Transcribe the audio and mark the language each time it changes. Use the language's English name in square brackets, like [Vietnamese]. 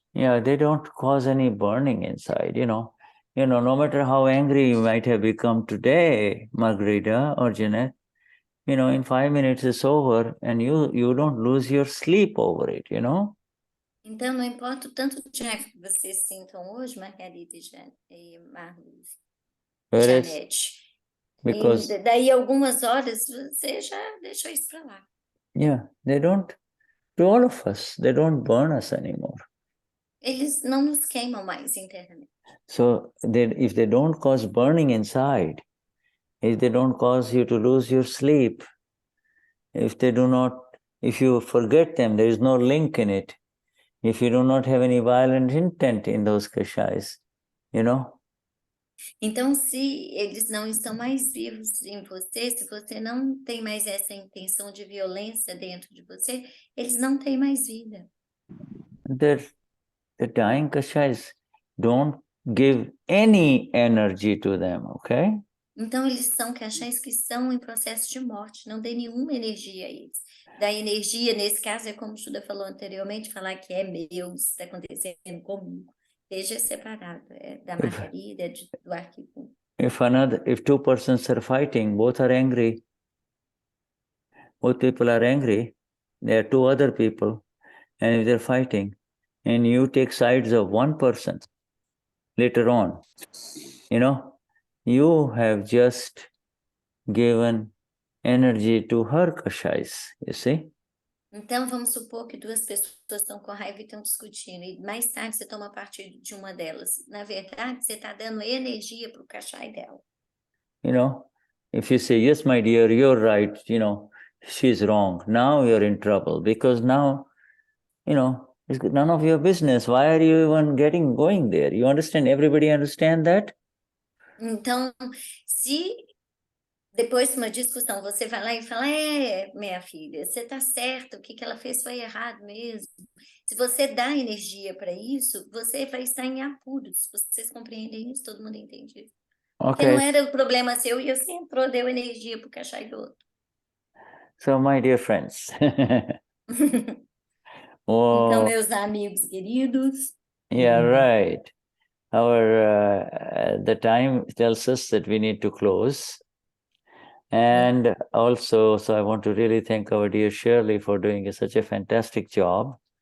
[English] Yeah, they don't cause any burning inside, no matter how angry you might have become today, Margarita or Jeanette, in 5 minutes it's over and you don't lose your sleep over it, [Portuguese] Então, não importa o tanto de raiva que vocês sintam hoje, Margarita e Marluz, Janete, [English] Because [Portuguese] E daí algumas horas você já deixou isso para lá. [English] yeah, they don't, to all of us, they don't burn us anymore. [Portuguese] Eles não nos queimam mais internamente. [English] So if they don't cause burning inside, if they don't cause you to lose your sleep, if you forget them, there is no link in it. If you do not have any violent intent in those kashayas, you know. [Portuguese] Então, se eles não estão mais vivos em você, se você não tem mais essa intenção de violência dentro de você, eles não têm mais vida. [English] The dying kashayas don't give any energy to them, okay? [Portuguese] Então, eles são kashayas que estão em processo de morte, não dê nenhuma energia a eles. Da energia, nesse caso, é como o Shuddha falou anteriormente, falar que é meu, isso está acontecendo comigo. Esteja separado, é da margarida, do arquivo. [English] If two persons are fighting, both are angry. Both people are angry. There are two other people, and if they're fighting, and you take sides of one person later on, you know, you have just given energy to her kashais, you see? [Portuguese] Então, vamos supor que duas pessoas estão com raiva e estão discutindo, e mais tarde você toma partido de uma delas. Na verdade, você está dando energia para o Kashaya dela. [English] You know, if you say, yes, my dear, you're right, you know, she's wrong. Now you're in trouble because now, you know, it's none of your business. Why are you even going there? You understand? Everybody understand that? [Portuguese] Então, se depois de uma discussão você vai lá e fala, minha filha, você está certa, o que ela fez foi errado mesmo. Se você dá energia para isso, você vai estar em apuros. Vocês compreendem isso? Todo mundo entende isso? Porque não era o problema seu e você entrou, deu energia para o Kashaya do outro. [English] So, my dear friends. [Portuguese] Então, meus amigos queridos. [English] Yeah, right. The time tells us that we need to close. And also, so I want to really thank our dear Schirley for doing such a fantastic job.